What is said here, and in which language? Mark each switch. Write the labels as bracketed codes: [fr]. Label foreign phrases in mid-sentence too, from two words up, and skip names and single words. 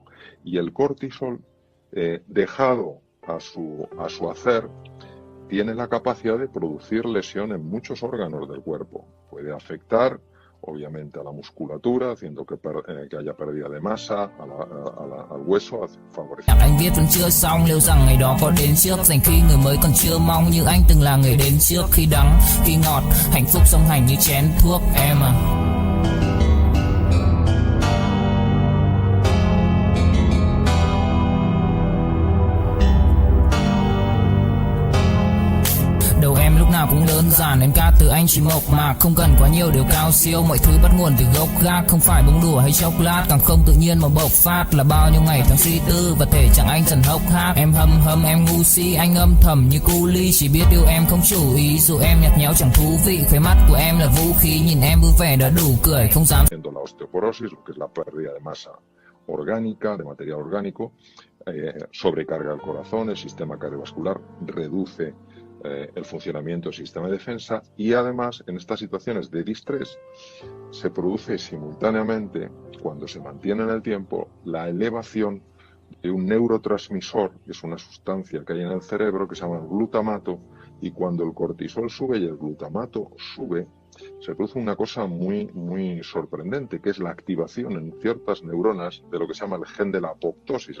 [es] Y el cortisol, dejado a su hacer, tiene la capacidad de producir lesión en muchos órganos del cuerpo. Puede afectar, obviamente, a la musculatura, haciendo que haya pérdida de masa, al hueso, favoreciendo. [vi] Anh viết vẫn chưa xong, liệu rằng ngày đó có đến trước, dành khi người mới còn chưa mong như anh từng là người đến trước, khi đắng, khi ngọt, hạnh phúc song hành như chén thuốc em à. Nào cũng đơn giản, em ca từ anh chỉ mộc mạc, không cần quá nhiều điều cao siêu, mọi thứ bắt nguồn từ gốc gác, không phải bông đùa hay chốc lát, càng không tự nhiên mà bộc phát, là bao nhiêu ngày tháng suy tư và thể chẳng anh dần hốc hác. Em hâm em ngu si, anh âm thầm như cu ly, chỉ biết yêu em không chủ ý, dù em nhạt nhẽo chẳng thú vị, khóe mắt của em là vũ khí, nhìn em vui vẻ đã đủ cười, không dám. [es] La osteoporosis, lo que es la pérdida de masa orgánica, de material orgánico, sobrecarga el corazón, el sistema cardiovascular, reduce el funcionamiento del sistema de defensa y además en estas situaciones de distrés se produce simultáneamente, cuando se mantiene en el tiempo, la elevación de un neurotransmisor, que es una sustancia que hay en el cerebro que se llama glutamato, y cuando el cortisol sube y el glutamato sube, se produce una cosa muy, muy sorprendente, que es la activación en ciertas neuronas de lo que se llama el gen de la apoptosis.